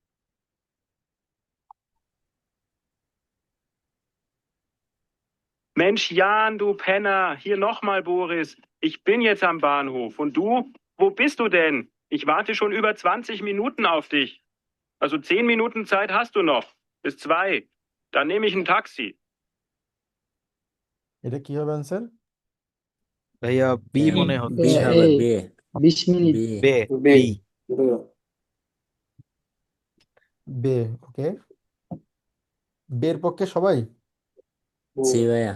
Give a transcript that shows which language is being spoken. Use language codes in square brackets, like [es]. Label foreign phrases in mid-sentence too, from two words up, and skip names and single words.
[de] Mensch Jan, du Penner, hier nochmal Boris. Ich bin jetzt am Bahnhof. Und du? Wo bist du denn? Ich warte schon über 20 Minuten auf dich. Also 10 Minuten Zeit hast du noch. Bis 2. Dann nehme ich ein Taxi. [bn] এটা কি হবে অ্যান্সার? ভাইয়া বি এ মনে বি হচ্ছে। হবে, এ বি 20 মিনিট। বি বে বে বি বে, ওকে। বের পক্ষে সবাই? জি ভাইয়া।